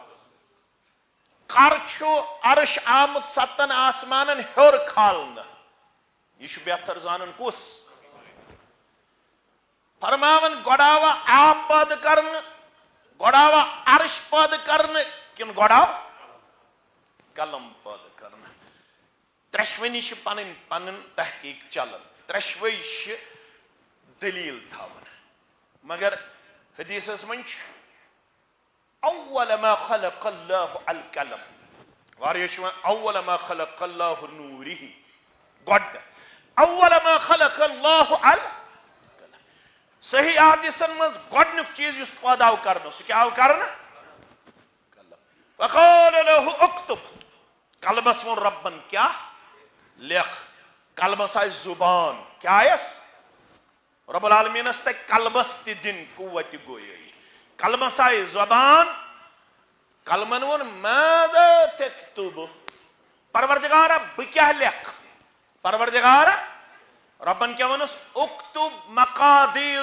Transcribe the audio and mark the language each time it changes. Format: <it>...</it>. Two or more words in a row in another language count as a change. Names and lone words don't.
<ks>کر چھُ عرش آمُت 7 آسمانن ہیوٚر کھالنہٕ یہ چھُ بہتر زانن کُس فرماون گۄڈٕ آوا آب پٲدٕ کرنہٕ گۄڈٕ آوا عرش پٲدٕ کرنہٕ کِنہٕ گۄڈٕ آو قلم پٲدٕ کرنہٕ ترٛٮ۪شوٕنی چھِ پنٕنۍ پنٕنۍ تحقیق چلان ترٛٮ۪شوٕے چھِ دلیٖل تھاوان مگر حدیثس منٛز چھُ</ks> <ar>اول ما خلق اللہ القلم</ar> <ks>واریاہ چھِ وَنان</ks> <ar>اول ما خلق اللہ نوٗرِہ</ar> <ks>گۄڈٕ</ks> <ar>اول ما خلق اللہ القلم</ar> <ks>صحیح حدیثن منٛز گۄڈنیُک چیٖز یُس پٲدٕ آو کرنہٕ سُہ کیٛاہ آو کرنہٕ قلم</ks> <ar>فقال له اکتب</ar> <ks>قلمس ووٚن رۄبن کیٛاہ لیکھ قلمس آیہِ زُبان کیٛاہ آیس رۄب العالمیٖنس تگہِ قلمس تہِ دِنۍ قوتِ گویٲیی قلمس آیہِ زبان قلمن ووٚن</ks> <ar>ماذا تکتب</ar> <ks>پروردگارا بہٕ کیٛاہ لیکھٕ پروردگارا رۄبن کیٛاہ ووٚنُس</ks> <ar>اکتب مقادیر</ar>